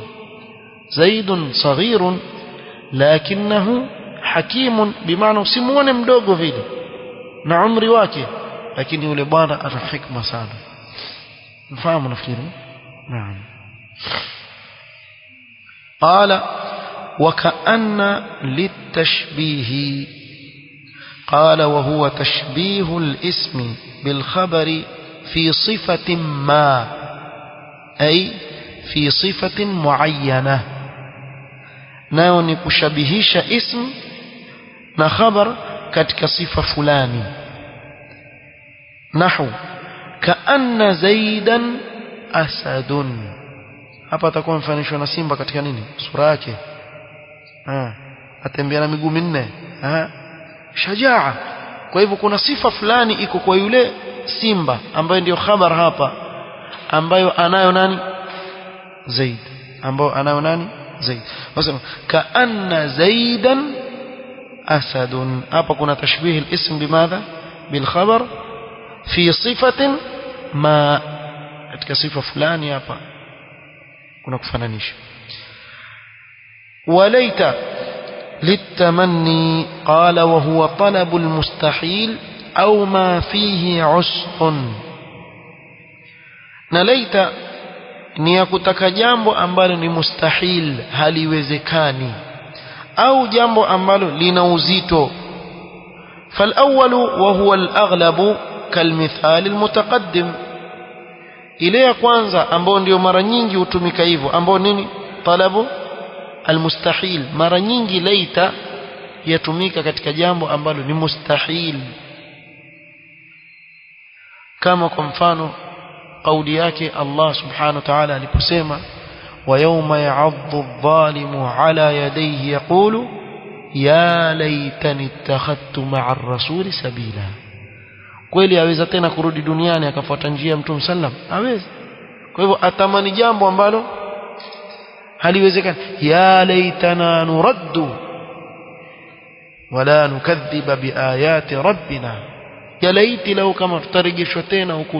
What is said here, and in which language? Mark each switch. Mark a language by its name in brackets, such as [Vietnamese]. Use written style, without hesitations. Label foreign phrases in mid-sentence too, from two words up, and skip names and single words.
[Arabic] زيد صغير لكنه حكيم, [Swahili] bimaana usimuone mdogo vile na umri wake, lakini yule bwana ana hikma sana. mfahamu nafikiri? [Arabic] نعم قال وكأن للتشبيه, قال وهو تشبيه الاسم بالخبر في صفة ما، أي في صفة معينة، [Swahili] nao ni kushabihisha ism na khabar katika sifa fulani. [Arabic] نحو كأن زيدا أسد, [Swahili] hapa atakuwa mfanishwa na simba katika nini? Sura yake, atembea na miguu minne, shajaa. Kwa hivyo kuna sifa fulani iko kwa yule simba ambayo ndio khabar hapa, ambayo anayo nani? Zaid, ambayo anayo nani? Zaid. [Arabic] Wasema كأن زيدا أسد. [Swahili] hapa kuna [Arabic] تشبيه الاسم بماذا بالخبر في صفة ما, [Swahili] katika sifa fulani hapa kuna kufananisha. [Arabic] وليت للتمني قال وهو طلب المستحيل أو ما فيه عسر. [Swahili] نليت ni ya kutaka jambo ambalo ni mustahil, haliwezekani, au jambo ambalo lina uzito. [Arabic] فالأول وهو الأغلب كالمثال المتقدم. [Swahili] ile ya kwanza ambao ndio mara nyingi hutumika hivyo, ambao nini? [Arabic] طلب المستحيل. [Swahili] mara nyingi laita yatumika katika jambo ambalo ni mustahil, kama kwa mfano kauli yake Allah [Arabic] سبحانه وتعالى [Swahili] aliposema [Arabic] ويوم يعض الظالم على يديه يقول يا ليتني اتخذت مع الرسول سبيلا. [Swahili] kweli aweza tena kurudi duniani akafuata njia ya Mtume sallam? Hawezi. Kwa hivyo atamani jambo ambalo haliwezekani. [Arabic] يا ليتنا نرد ولا نكذب بآيات ربنا يا ليت لو [Swahili] kama tutarejeshwa tena huku.